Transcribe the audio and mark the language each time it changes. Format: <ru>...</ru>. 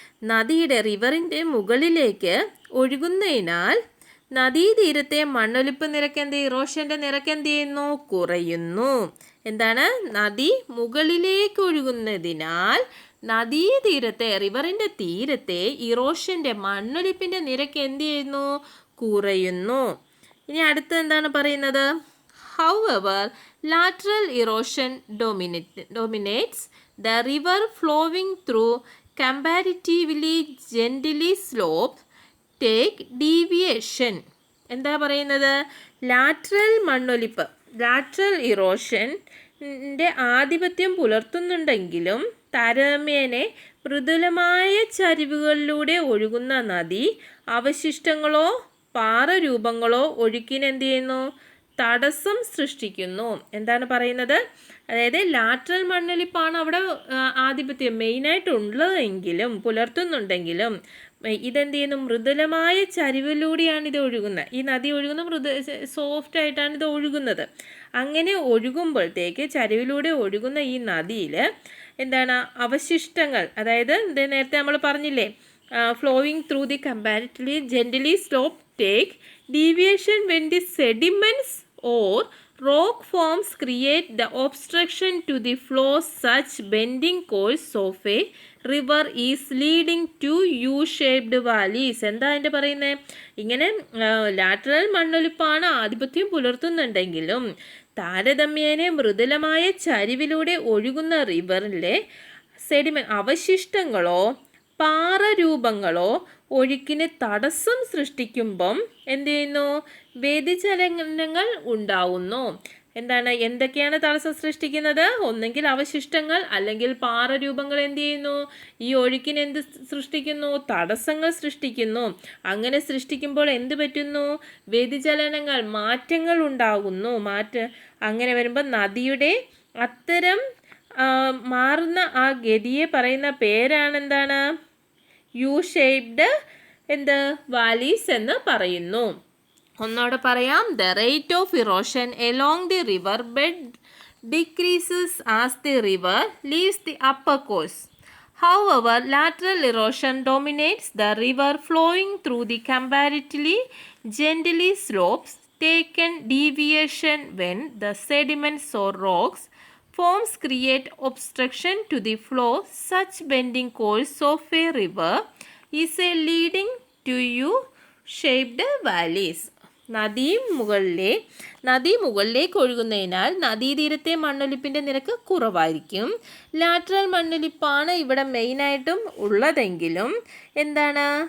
<ml>നദിയുടെ റിവറിൻ്റെ മുകളിലേക്ക് ഒഴുകുന്നതിനാൽ നദീതീരത്തെ മണ്ണൊലിപ്പ് നിരക്ക് ഇറോഷൻ്റെ നിരക്ക് എന്ത് ചെയ്യുന്നു? കുറയുന്നു. എന്താണ്? നദി മുകളിലേക്ക് ഒഴുകുന്നതിനാൽ നദീതീരത്തെ റിവറിൻ്റെ തീരത്തെ ഇറോഷൻ്റെ മണ്ണൊലിപ്പിൻ്റെ നിരക്ക് എന്ത് ചെയ്യുന്നു? കുറയുന്നു. ഇനി അടുത്ത് എന്താണ് പറയുന്നത്?</ml> <en>However, lateral erosion dominates. The river flowing through comparatively gently slope take deviation.</en> <ml>എന്താ പറയുന്നത്? ലാറ്ററൽ മണ്ണൊലിപ്പ്, ലാറ്ററൽ ഇറോഷൻ്റെ ആധിപത്യം പുലർത്തുന്നുണ്ടെങ്കിലും താരതമ്യേന മൃദുലമായ ചരിവുകളിലൂടെ ഒഴുകുന്ന നദി അവശിഷ്ടങ്ങളോ പാറരൂപങ്ങളോ ഒഴുക്കിന് എന്ത് ചെയ്യുന്നു? തടസ്സം സൃഷ്ടിക്കുന്നു. എന്താണ് പറയുന്നത്? അതായത് ലാറ്ററൽ മണ്ണൊലിപ്പാണ് അവിടെ ആധിപത്യം മെയിനായിട്ടുള്ളതെങ്കിലും പുലർത്തുന്നുണ്ടെങ്കിലും ഇതെന്ത് ചെയ്യുന്നു? മൃദുലമായ ചരിവിലൂടെയാണ് ഇത് ഒഴുകുന്നത്. ഈ നദി ഒഴുകുന്ന സോഫ്റ്റ് ആയിട്ടാണ് ഇത് ഒഴുകുന്നത്. അങ്ങനെ ഒഴുകുമ്പോഴത്തേക്ക് ചരിവിലൂടെ ഒഴുകുന്ന ഈ നദിയിൽ എന്താണ്? അവശിഷ്ടങ്ങൾ, അതായത് നേരത്തെ നമ്മൾ പറഞ്ഞില്ലേ,</ml> <en>Flowing through the comparatively gently slope take deviation when the sediments or rock forms create the obstruction to the flow. Such bending course of a river is leading to U-shaped valleys.</en> <ml>എന്താ അതിൻ്റെ പറയുന്നത്? ഇങ്ങനെ lateral മണ്ണൊലിപ്പാണ് ആധിപത്യം പുലർത്തുന്നുണ്ടെങ്കിലും താരതമ്യേന മൃദുലമായ ചരിവിലൂടെ ഒഴുകുന്ന റിവറിലെ അവശിഷ്ടങ്ങളോ പാറരൂപങ്ങളോ ഒഴുക്കിന് തടസ്സം സൃഷ്ടിക്കുമ്പം എന്ത് ചെയ്യുന്നു? വ്യതിചലനങ്ങൾ ഉണ്ടാവുന്നു. എന്താണ്? എന്തൊക്കെയാണ് തടസ്സം സൃഷ്ടിക്കുന്നത്? ഒന്നെങ്കിൽ അവശിഷ്ടങ്ങൾ, അല്ലെങ്കിൽ പാറരൂപങ്ങൾ എന്ത് ചെയ്യുന്നു? ഈ ഒഴുക്കിന് എന്ത് സൃഷ്ടിക്കുന്നു? തടസ്സങ്ങൾ സൃഷ്ടിക്കുന്നു. അങ്ങനെ സൃഷ്ടിക്കുമ്പോൾ എന്ത് പറ്റുന്നു? വ്യതിചലനങ്ങൾ, മാറ്റങ്ങൾ ഉണ്ടാകുന്നു. അങ്ങനെ വരുമ്പോൾ നദിയുടെ അത്തരം മാറുന്ന ആ ഗതിയെ പറയുന്ന പേരാണ് എന്താണ്? യു ഷേപ്ഡ് വാലീസ് എന്ന് പറയുന്നു. ഒന്നോടെ പറയാം.</ml> <en>The rate of erosion along the river bed decreases as the river leaves the upper course. However, lateral erosion dominates. The river flowing through the comparatively gently slopes taken deviation when the sediments or rocks forms create obstruction to the flow. Such bending course of a river is a leading to U-shaped valleys.</en> <ml>നദി മുകളിലേക്ക് ഒഴുകുന്നതിനാൽ നദീതീരത്തെ മണ്ണൊലിപ്പിൻ്റെ നിരക്ക് കുറവായിരിക്കും. Lateral മണ്ണൊലിപ്പാണ് ഇവിടെ മെയിനായിട്ടും ഉള്ളതെങ്കിലും എന്താണ്?</ml>